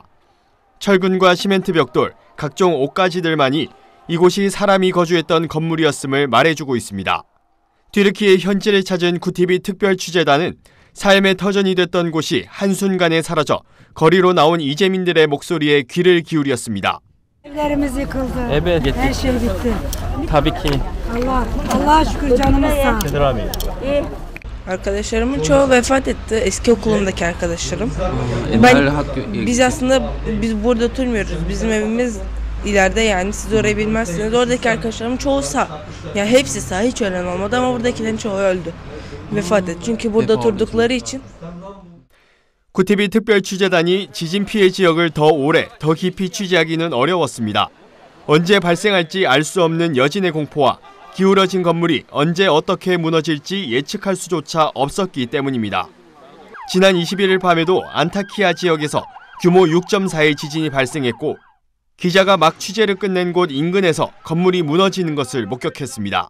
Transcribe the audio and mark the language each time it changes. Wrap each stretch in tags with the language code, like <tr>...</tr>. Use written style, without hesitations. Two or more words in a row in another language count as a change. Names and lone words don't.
<ko>철근과 시멘트 벽돌, 각종 옷가지들만이 이곳이 사람이 거주했던 건물이었음을 말해주고 있습니다. 튀르키예 현지를 찾은 구티비 특별 취재단은 삶의 터전이 됐던 곳이 한순간에 사라져 거리로 나온 이재민들의 목소리에 귀를 기울였습니다.</ko> <tr>Evlerimiz yıkıldı. Evet, Her şey bitti. Tabii ki. Allah'a şükür canımız sağ. Nedir abi? Arkadaşlarımın çoğu vefat etti. Eski okulumdaki arkadaşlarım. Biz burada oturmuyoruz. Bizim evimiz ileride, yani siz orayı bilmezsiniz. Oradaki arkadaşlarımın çoğu sağ. Yani hepsi sağ, hiç ölen olmadı ama buradakilerin çoğu öldü. Vefat etti. Çünkü burada oturdukları için.</tr> <ko>구티비 특별 취재단이 지진 피해 지역을 더 오래, 더 깊이 취재하기는 어려웠습니다. 언제 발생할지 알 수 없는 여진의 공포와 기울어진 건물이 언제 어떻게 무너질지 예측할 수조차 없었기 때문입니다. 지난 21일 밤에도 안타키아 지역에서 규모 6.4의 지진이 발생했고 기자가 막 취재를 끝낸 곳 인근에서 건물이 무너지는 것을 목격했습니다.</ko>